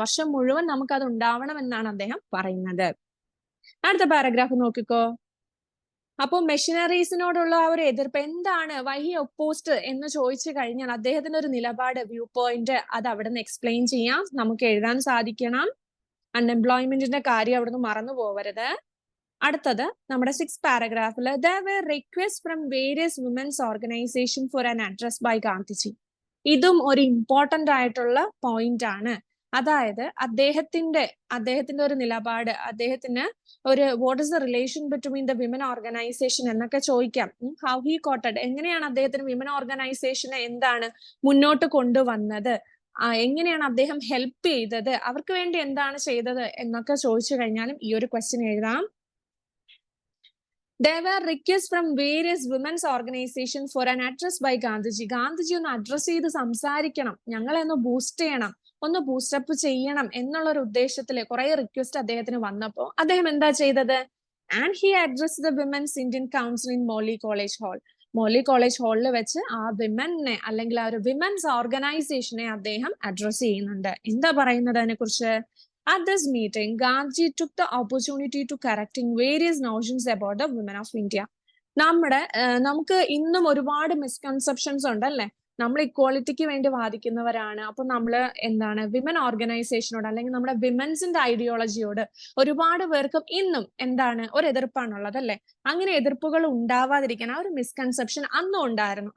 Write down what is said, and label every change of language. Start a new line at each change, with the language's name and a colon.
Malayalam: വർഷം മുഴുവൻ നമുക്കത് ഉണ്ടാവണം എന്നാണ് അദ്ദേഹം പറയുന്നത്. അടുത്ത പാരഗ്രാഫ് നോക്കിക്കോ. അപ്പൊ മെഷീനറീസിനോടുള്ള ആ ഒരു എതിർപ്പ് എന്താണ്,
English: why he opposed
Malayalam: എന്ന് ചോദിച്ചു കഴിഞ്ഞാൽ അദ്ദേഹത്തിന്റെ ഒരു നിലപാട്, വ്യൂ പോയിന്റ്, അത് അവിടെ നിന്ന് എക്സ്പ്ലെയിൻ ചെയ്യാം. നമുക്ക് എഴുതാൻ സാധിക്കണം. അൺഎംപ്ലോയ്മെന്റിന്റെ കാര്യം അവിടെ നിന്ന് മറന്നു പോവരുത്. അടുത്തത് നമ്മുടെ 6th പാരഗ്രാഫിൽ
English: there were requests from various women's organization for an address by Gandhiji.
Malayalam: ഇതും ഒരു ഇമ്പോർട്ടന്റ് ആയിട്ടുള്ള പോയിന്റ് ആണ്. അതായത് അദ്ദേഹത്തിന്റെ ഒരു നിലപാട്, അദ്ദേഹത്തിന് ഒരു
English: what is the relation between the women organisation
Malayalam: എന്നൊക്കെ ചോദിക്കാം.
English: how he coated,
Malayalam: എങ്ങനെയാണ് അദ്ദേഹത്തിന് വിമൻ ഓർഗനൈസേഷനെ എന്താണ് മുന്നോട്ട് കൊണ്ടുവന്നത്, എങ്ങനെയാണ് അദ്ദേഹം ഹെൽപ്പ് ചെയ്തത്, അവർക്ക് വേണ്ടി എന്താണ് ചെയ്തത് എന്നൊക്കെ ചോദിച്ചു കഴിഞ്ഞാലും ഈ ഒരു ക്വസ്റ്റ്യൻ എഴുതാം.
English: There were requests from various women's organizations for an address by Gandhiji.
Malayalam: Gandhiji ഒന്ന് അഡ്രസ് ചെയ്ത് സംസാരിക്കണം, ഞങ്ങളെ ഒന്ന് ബൂസ്റ്റ് ചെയ്യണം, ഒന്ന് ബൂസ്റ്റപ്പ് ചെയ്യണം എന്നുള്ള ഒരു ഉദ്ദേശത്തില് കുറെ റിക്വസ്റ്റ് അദ്ദേഹത്തിന് വന്നപ്പോ അദ്ദേഹം എന്താ ചെയ്തത്?
English: And he address the women's Indian council in Morley college hall.
Malayalam: Morley college ഹാളിൽ വെച്ച് ആ വിമനെ അല്ലെങ്കിൽ ആ ഒരു വിമൻസ് ഓർഗനൈസേഷനെ അദ്ദേഹം അഡ്രസ് ചെയ്യുന്നുണ്ട്. എന്താ പറയുന്നത് അതിനെ കുറിച്ച്?
English: At this meeting, Gandhi took the opportunity to correcting various notions about the women of India.
Malayalam: നമുക്ക് ഇന്നും ഒരുപാട് മിസ്കൺസെപ്ഷൻസ് ഉണ്ടല്ലേ? നമ്മൾ ഇക്വാളിറ്റിക്ക് വേണ്ടി വാദിക്കുന്നവരാണ്. അപ്പൊ നമ്മൾ എന്താണ് വിമൻ ഓർഗനൈസേഷനോട് അല്ലെങ്കിൽ നമ്മുടെ വിമൻസിന്റെ ഐഡിയോളജിയോട് ഒരുപാട് പേർക്കും ഇന്നും എന്താണ് ഒരു എതിർപ്പാണുള്ളത് അല്ലെ? അങ്ങനെ എതിർപ്പുകൾ ഉണ്ടാവാതിരിക്കാൻ ആ ഒരു മിസ്കൺസെപ്ഷൻ അന്നും ഉണ്ടായിരുന്നു.